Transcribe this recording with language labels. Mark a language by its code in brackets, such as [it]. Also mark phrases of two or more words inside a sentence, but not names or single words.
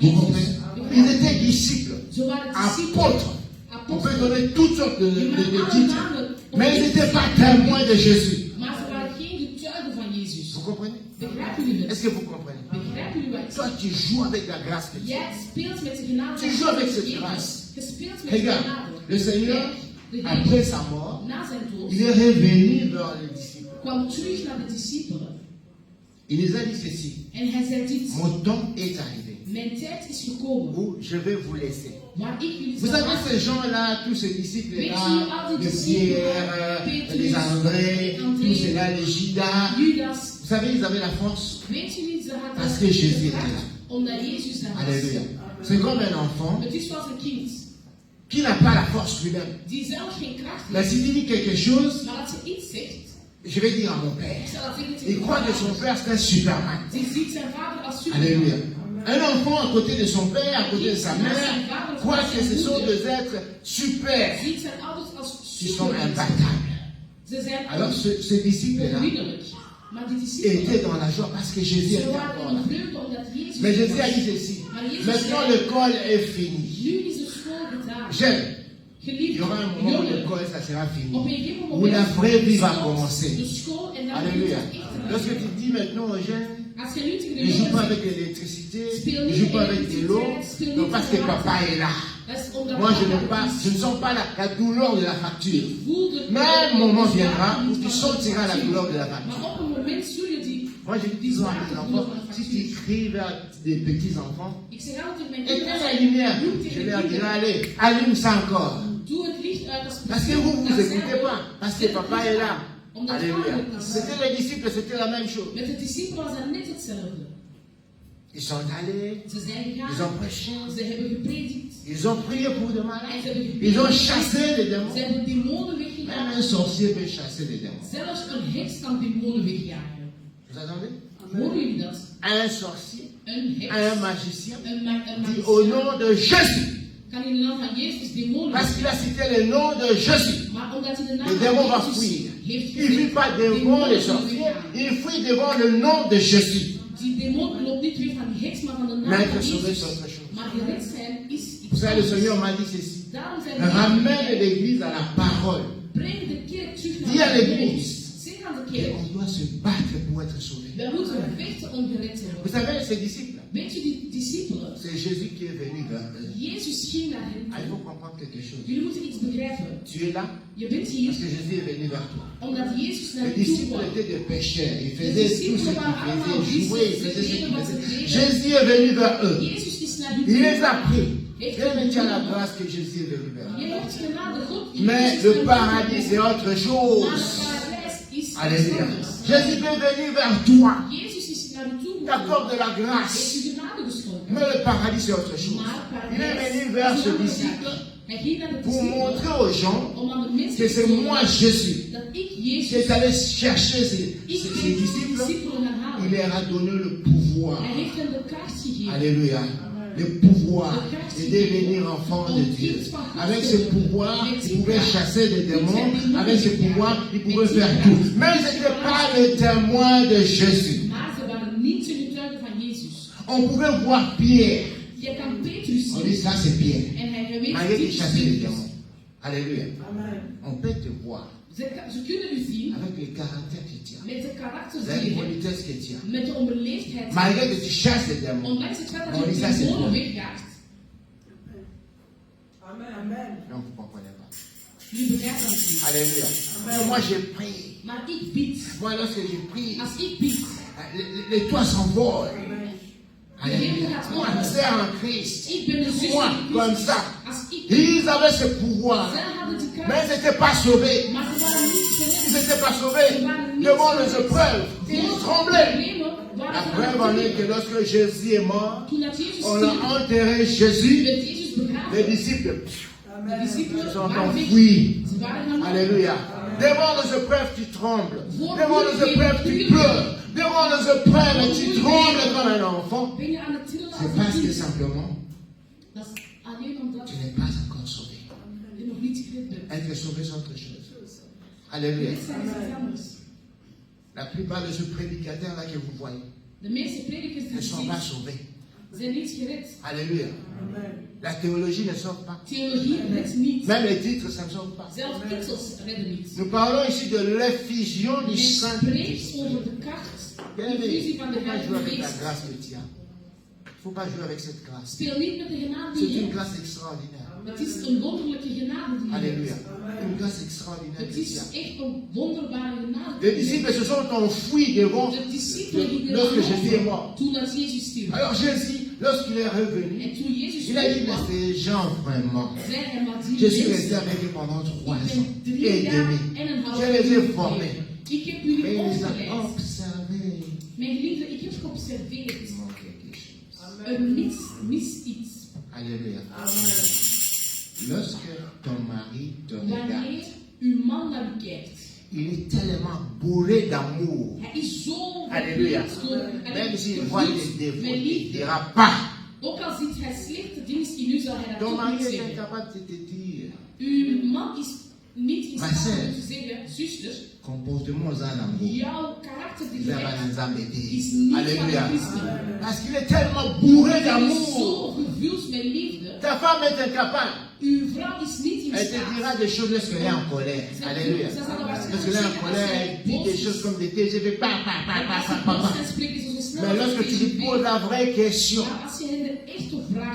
[fr] Vous comprenez? Jezus. Ils étaient disciples, [nl] Ze waren discipelen. [fr] apôtres. On peut [nl] Apostelen. [fr] donner toutes sortes de [nl] Die waren alle [fr] titres, [nl] namen op [fr] mais ils Jezus. n'étaient pas témoins de Jésus. [nl] Maar ze waren geen getuigen van Jezus. [fr] Vous comprenez? [nl] Begrijpen jullie [fr] Est-ce [nl] het? [fr] que vous comprenez? [nl] Begrijpen jullie wat ik [fr] Toi, [nl] zeg? [fr] tu joues avec la grâce de Dieu. [nl] Jij speelt met de genade [fr] Tu joues avec cette Jezus. grâce. [nl] Je speelt met de [fr] Regarde, [nl] genade. [fr] le Seigneur, [nl] De Heer, [fr] après sa mort, [nl] na zijn dood, [fr] il est revenu vers les disciples. [nl] kwam terug naar de discipelen. [fr] Il les a dit ceci. [nl] En hij zei dit. [fr] Mon temps est arrivé. [nl] Mijn tijd is gekomen. [fr] Où je vais vous laisser. [nl] Maar ik jullie [fr] Vous [nl] zal [fr] savez, [nl] laten. [fr] ces gens-là, tous ces disciples-là, [nl] Weet je, [fr] les Pierre, les André, tous ceux-là, les Judas, Judas. vous savez, ils avaient la force [nl] Weet jullie, ze hadden [fr] parce que Jésus était [nl] kracht [fr] là. [nl] omdat Jezus daar was. [fr] Alléluia. C'est comme un enfant [nl] Het is zoals een kind [fr] qui n'a pas la force lui-même. [nl] die zelf geen kracht [fr] Mais [nl] heeft. [fr] s'il dit quelque chose, [nl] Maar als ze iets zegt, [fr] je vais dire à mon [nl] ik [fr] père. [nl] zal dat zeggen [fr] Il [nl] tegen [fr] croit que son père c'est un Superman. [nl] Die ziet zijn vader als [fr] Alléluia. Superman. Un enfant à côté de son père, à côté de sa mère, croit que ce sont des êtres super [nl] Ziet zijn ouders als [fr] qui sont Superman. imbattables. [nl] Ze zijn [fr] Alors ces disciples-là [nl] onverwinnelijk. Maar die discipelen, [fr] étaient dans la joie parce que Jésus [nl] ze [fr] était [nl] waren [fr] encore [nl] in [fr] là. [nl] vreugde omdat Jezus [fr] Mais [nl] er [fr] Jésus a [nl] was. [fr] dit ceci. [nl] Maar Jezus [fr] Maintenant [nl] zei, [fr] l'école est finie. [nl] nu is de school gedaan. [fr] J'aime. Il [nl] Geliefde [fr] y aura un moment où [nl] jongen, [fr] l'école, ça sera fini. [nl] op een gegeven [fr] Où [nl] moment [fr] la vraie vie va [nl] stopt [fr] commencer. [nl] de school en dan [fr] Alléluia. [nl] begint het echt [fr] Lorsque [nl] te [fr] tu dis maintenant aux jeunes, [nl] Als je nu tegen de [fr] ne joue pas [nl] jongen [fr] avec [nl] zegt, [fr] l'électricité, [nl] speel [fr] ne [nl] niet [fr] joue [nl] met [fr] pas avec de l'eau, [nl] elektriciteit, speel [fr] non [nl] niet [fr] parce [nl] met [fr] que [nl] water. [fr] papa est là. [nl] Dat is omdat [fr] Moi, je [nl] papa [fr] ne sens pas la douleur de la facture. [nl] voel de [fr] Mais un moment [nl] de [fr] viendra [nl] zwaarte [fr] où [nl] niet [fr] tu [nl] van [fr] sentiras la [nl] factuur. [fr] douleur de la facture. [nl] Maar op een moment zul je die. [fr] Moi, je dis toujours à mes enfants, si tu cries vers des petits-enfants, [nl] Ik zeg altijd mijn [fr] éteins [nl] kinderen, [fr] la lumière. [nl] roep [fr] Je [nl] tegen [fr] leur [nl] de [fr] dirai, [nl] kinderen, [fr] allez, allume ça encore. [nl] doe het licht uit als [fr] Parce que vous ne vous écoutez pas. Parce que papa est là. [nl] Omdat Alléluia. vader er is. [fr] C'était les disciples, c'était la même chose. [nl] Met de discipelen was dat net hetzelfde. [fr] Ils sont allés, [nl] Ze zijn [fr] ils [nl] gegaan, [fr] ont prêché, [nl] ze hebben gepredikt, [fr] ils ont prié pour des [nl] en [fr] malades, [nl] ze hebben [fr] ils ont [nl] gebeeld, [fr] chassé les démons. [nl] ze hebben demonen [fr] Même [nl] weggejaagd. [fr] un sorcier peut chasser les démons. [nl] Zelfs een heks kan demonen wegjagen. [fr] Vous entendez? [nl] Horen jullie dat? [fr] Un sorcier, [nl] Een heks, [fr] un magicien, [nl] een [fr] dit au nom [nl] magicien, [fr] de Jésus. [nl] kan in de naam van Jezus demonen [fr] Parce qu'il a [nl] wegjagen. [fr] cité le nom de Jésus. [nl] Maar omdat hij de naam [fr] Le démon va [nl] van [fr] fuir. [nl] Jezus heeft [fr] Il ne fuit pas devant [nl] demonen [fr] les [nl] zullen [fr] sorciers, [nl] weggaan. [fr] il fuit devant le nom de Jésus. [nl] Die demon loopt niet weg van die heks, maar van de naam [fr] Mais [nl] van [fr] être sauvé, [nl] Jezus. [fr] c'est autre chose. [nl] Maar gered zijn is [fr] Vous [nl] iets [fr] savez, le [nl] anders. [fr] Seigneur m'a dit ceci. [nl] Daarom zijn [fr] Ramène l'église à la parole. [nl] breng de kerk terug [fr] Dis à [nl] naar de [fr] l'église. [nl] woord. Zeg aan de [fr] Et [nl] kerk, [fr] on doit se battre pour être sauvé. [nl] wij moeten vechten om gered te [fr] Vous [nl] worden. [fr] savez, ces disciples, [nl] Weet je, die discipelen, [fr] c'est Jésus qui est venu vers eux. [nl] Jezus ging naar hen [fr] Ah, il [nl] toe. [fr] faut comprendre quelque chose. [nl] Jullie moeten iets begrijpen. [fr] Tu es là [nl] Je bent hier [fr] parce que Jésus est venu vers toi. [nl] omdat Jezus naar [fr] Les [nl] je toe [fr] disciples [nl] kwam. [fr] étaient des pécheurs. Ils faisaient tout ce qu'ils faisaient, jouer, ils faisaient ce qu'ils faisaient. Jésus Jésus est venu vers eux. [nl] Jezus is naar je [fr] Il les [nl] toe. [fr] a pris. Et tu as la grâce que Jésus est venu vers eux. [nl] Je hebt genade God. [fr] Mais [nl] Jezus [fr] le [nl] naar je [fr] paradis, [nl] toe. [fr] c'est autre [nl] Maar [fr] chose. [nl] het paradijs is iets Alléluia. anders. [fr] Jésus est venu vers toi. [nl] Jezus is naar je toe [fr] T'accorde de la [nl] heeft [fr] grâce. [nl] je genade geschonken. [fr] Mais le paradis, c'est autre chose. [nl] Maar het [fr] Il est [nl] paradijs [fr] venu [nl] is [fr] vers [nl] een [fr] ce [nl] andere [fr] disciple [nl] zaak. Hij ging naar de [fr] pour [nl] discipelen [fr] montrer aux gens [nl] om aan de mensen [fr] que [nl] te [fr] c'est [nl] tonen [fr] moi, Jésus, [nl] dat ik [fr] qui [nl] Jezus, [fr] est allé chercher ces [nl] ik ben de [fr] disciples. [nl] discipelen gaan halen. [fr] Il leur a donné le pouvoir. [nl] Hij heeft hen de kracht gegeven. [fr] Alléluia. Le pouvoir de devenir enfant de Dieu. Avec ce pouvoir, ils pouvaient chasser des démons. Avec ce pouvoir, ils pouvaient faire tout. Mais ils n'étaient pas les témoins de Jésus. [nl] Maar ze waren niet de getuigen van Jezus. [fr] On pouvait voir Pierre. [nl] Je kan Petrus [fr] On dit [nl] zien [fr] ça, c'est Pierre. [nl] en hij [fr] Malgré [nl] weet [fr] qu'il chassait les [nl] dit [fr] démons. Alléluia. On peut te voir [nl] Ze kunnen u zien [fr] avec le caractère que tu as, [nl] met de karakter [fr] avec [nl] die [fr] la [nl] je hebt, [fr] politesse que tu as. [nl] met de onbeleefdheid. [fr] Malgré que tu chasses les démons. [nl] Ondanks het feit [fr] On [nl] dat [fr] dit [nl] je [fr] ça, c'est [nl] demonen [fr] bon. [nl] wegjaagt. [fr] Non, vous ne comprenez pas. [nl] Jullie begrijpen het niet. [fr] Alléluia. Mais moi, j'ai prié. [nl] Maar ik bid. [fr] Moi, lorsque j'ai prié, [nl] Als ik bid, [fr] les toits s'envolent. Alléluia. Moi, c'est en Christ. [nl] ik ben de zus [fr] Moi, [nl] van [fr] comme [nl] Christus. [fr] ça. [nl] Als ik, [fr] Ils avaient ce pouvoir. [nl] zij hadden die [fr] Mais ils [nl] kracht, [fr] n'étaient pas sauvés. [nl] maar ze waren niet [fr] Ils [nl] gered. [fr] n'étaient pas sauvés. Devant les épreuves, ils tremblaient. [nl] Problemen [fr] La [nl] waren [fr] preuve en est que lorsque Jésus est mort, [nl] toen dat Jezus [fr] on a [nl] stierf, [fr] enterré Jésus. [nl] werd Jezus [fr] Les [nl] begraven. [fr] disciples [nl] De discipelen [fr] se sont [nl] waren weg. [fr] enfuis. [nl] Ze waren gaan [fr] Alléluia. Devant les épreuves, tu trembles. Devant les épreuves, tu pleures. Devant les épreuves, tu trembles comme un enfant. [nl] Ben je aan het trillen [fr] C'est [nl] als [fr] parce [nl] een [fr] que [nl] kind? [fr] simplement, [nl] Dat is alleen omdat [fr] tu n'es pas encore sauvé. [nl] je nog niet gered bent. [fr] Être sauvé, c'est autre chose. Alléluia. [nl] Dit zijn iets anders. [fr] La plupart de ces prédicateurs-là que vous voyez [nl] De meeste predikers die [fr] ne [nl] je [fr] sont pas [nl] ziet, [fr] sauvés. [nl] zijn niet gered. [fr] Alléluia. La théologie ne sauve pas. [nl] Theologie redt niet. [fr] Même les titres, ça ne sauve pas. [nl] Zelfs titels redden niet. [fr] Nous parlons ici de l'effusion du [nl] Men spreekt [fr] Saint-Esprit. [nl] over de kracht, de [fr] Bien-aimé, [nl] fusie [fr] il [nl] van [fr] ne [nl] de [fr] faut pas jouer [nl] Heilige [fr] avec la [nl] Geest. [fr] grâce que tu as. Il ne faut pas jouer avec cette grâce. [nl] Speel niet met de genade [fr] C'est [nl] die je [fr] une [nl] hebt. [fr] grâce extraordinaire. [nl] Het is een wonderlijke genade die je Alléluia. hebt. [fr] Une grâce extraordinaire [nl] Het [fr] de [nl] is [fr] Dieu. [nl] echt een wonderbare genade. [fr] Les disciples se sont enfuis devant [nl] De discipelen gingen [fr] lorsque Jésus est [nl] erover [fr] mort. [nl] toen dat Jezus stierf. [fr] Alors Jésus, lorsqu'il est revenu, [nl] En toen Jezus [fr] il a dit, mais [nl] terugkwam, [fr] ces gens vraiment, [nl] zei hij, maar die [fr] je suis resté [nl] mensen, [fr] avec eux pendant 3 [nl] ik [fr] ans [nl] ben 3 [fr] et [nl] jaar [fr] demi. [nl] en een half [fr] Je les ai [nl] jaar [fr] formés. [nl] geleden. Ik heb [fr] Mais [nl] jullie [fr] il les a [nl] opgeleid. [fr] observés. [nl] Mijn geliefde, ik heb geobserveerd. [fr] Il manque quelque chose. [nl] Er mis iets. [fr] Alléluia. Lorsque ton mari te [nl] Wanneer [fr] regarde, [nl] uw man naar u kijkt, [fr] il est tellement bourré d'amour. [nl] hij is zo Alléluia. verliefd door, [fr] Même s'il [nl] vervuld [fr] voit les [nl] met [fr] défauts, il ne [nl] liefde. [fr] dira pas. [nl] Ook al ziet hij slechte dingen in u, zal hij dat [fr] Ton [nl] toch [fr] mari [nl] niet [fr] est [nl] zeggen. [fr] incapable de te dire, [nl] Uw man is niet in Maar staat zeg. om te zeggen, zuster, [fr] comportement aux amour. [nl] jouw karakter die je hebt, is Alléluia. niet van de christen. [fr] Parce qu'il est tellement bourré [nl] Hij is [fr] d'amour. [nl] zo gevuld met liefde. [fr] Ta femme est incapable. [nl] Uw vrouw is niet in [fr] Elle te dira [nl] staat. [fr] des choses lorsqu'elle est en colère. Alléluia. Lorsqu'elle est en colère, elle dit des choses comme des thés. Je vais pas. [nl] Als ze boos zijn, spreken ze zo snel [fr] Mais lorsque tu lui poses la vraie question, [nl] Maar als je hen de echte vraag